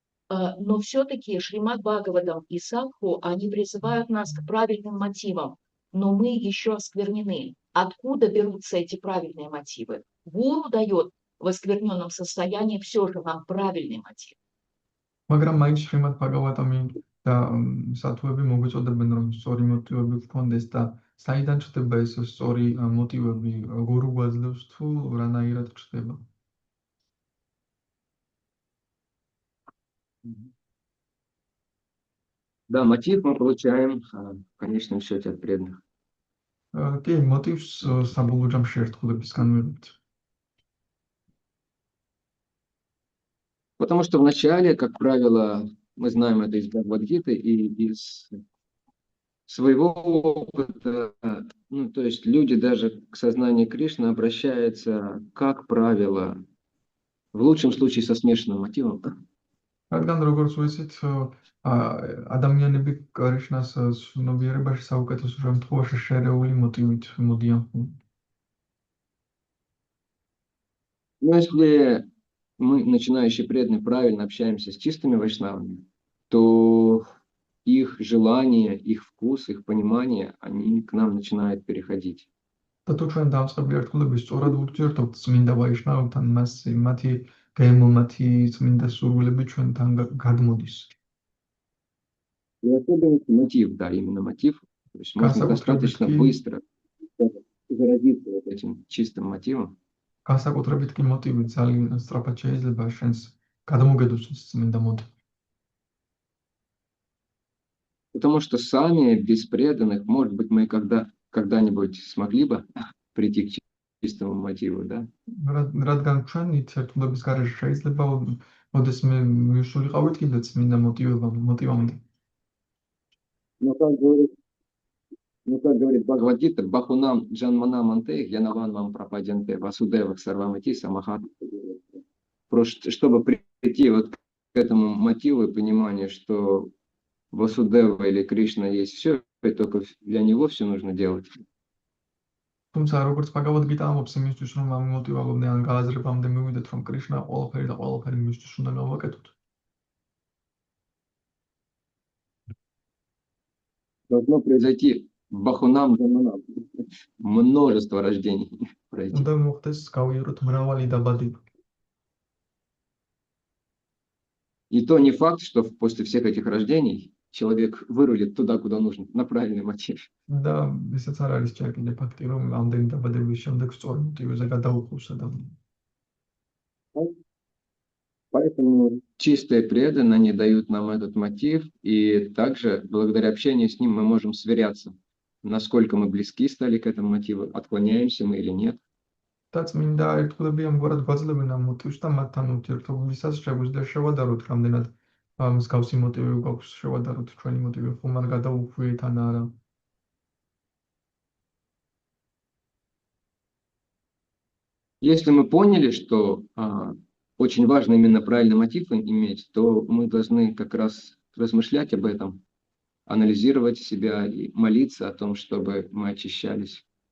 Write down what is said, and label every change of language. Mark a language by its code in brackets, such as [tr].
[ru] Но все-таки Шримад Бхагаватам и Садху, они призывают нас к правильным мотивам, но мы еще осквернены. Откуда берутся эти правильные мотивы? Гуру дает в оскверненном состоянии все же нам правильный мотив. [ka] მაგრამ მაინც Шримад Бхагаватамი და სათუები მოგვიწოდებენ რომ სწორი მოტივები გქონდეს და საიდან ჩდება ეს სწორი მოტივები გურუ გვაძლევს თუ რანაირად ჩდება? [ru] Да, мотив мы получаем в конечном счете от преданных. [ka] კი, მოტივს საბოლოო ჯამში ერთგულებისგან ვიღებთ. [ru] Потому что вначале, как правило, мы знаем это из Бхагавад-гиты и из своего опыта, ну, то есть люди даже к сознанию Кришны обращаются, как правило, в лучшем случае со смешанным мотивом. [ka] რადგან როგორც ვიცით, ადამიანები კრიშნას ცნობიერებაში საუკეთესო შემთხვევაში შერეული მოტივით მოდიან. [ru] Но если мы, начинающие преданные, правильно общаемся с чистыми вайшнавами, то их желание, их вкус, их понимание, они к нам начинают переходить. [ka] და თუ ჩვენ დამწყები ერთგულები სწორად ურთიერთობთ წმინდა ვაიშნავებთან, მათი გემო, მათი წმინდა სურვილები ჩვენთან გადმოდის. [ru] И особенно мотив, да, именно мотив. То есть можно достаточно быстро заразиться вот этим чистым мотивом. [ka] განსაკუთრებით კი მოტივი ძალიან სწრაფად შეიძლება შენს გადმოგედოს წმინდა მოტივი. [ru] Потому что сами без преданных, может быть, мы когда-нибудь смогли бы прийти к чистому мотиву, да? [ka] რადგან ჩვენი ერთგულების გარეშე შეიძლება ოდესმე მივსულიყავით კიდე წმინდა მოტივამდე. [ru] Ну, как говорит Бхагавад-гита, [sa] Бахунам Джанманам Анте, Янаван вам пропаденте, Васудевах Сарвамати, Самахат. [ru] Просто чтобы прийти вот к этому мотиву и пониманию, что Васудева или Кришна есть все, и только для него все нужно делать. [ka] თუმცა როგორც Bhagavad-gita ამბობს იმისთვის რომ ამ მოტივამდე ან გააზრებამდე მივიდეთ რომ კრიშნა ყველაფერი და ყველაფერი მისთვის უნდა გავაკეთოთ. [ru] Должно произойти [sa] Бахунам Джанманам. [ru] Множество рождений пройти. [ka] უნდა მოხდეს გავიაროთ მრავალი დაბადება. [ru] И то не факт, что после всех этих рождений человек вырулит туда, куда нужно, на правильный мотив. [ka] და ესეც არ არის ჯერ კიდე ფაქტი რომ ამდენი დაბადების შემდეგ სწორ მოტივზე გადაუხობს ადამიანს. [ru] Поэтому чистые преданные, они дают нам этот мотив, и также благодаря общению с ним мы можем сверяться, насколько мы близки стали к этому мотиву, отклоняемся мы или нет. [ka] და წმინდა ერთგულები ამგვარად გვაძლევენ ამ მოტივს და მათთან ურთიერთობისას შეგვიძლია შევადაროთ რამდენად მსგავსი მოტივი გვაქვს, შევადაროთ ჩვენი მოტივი ხომ არ გადაუხვიეთ ან არა. [ru] Если мы поняли, что очень важно именно правильный мотив иметь, то мы должны как раз размышлять об этом, анализировать себя и молиться о том, чтобы мы очищались.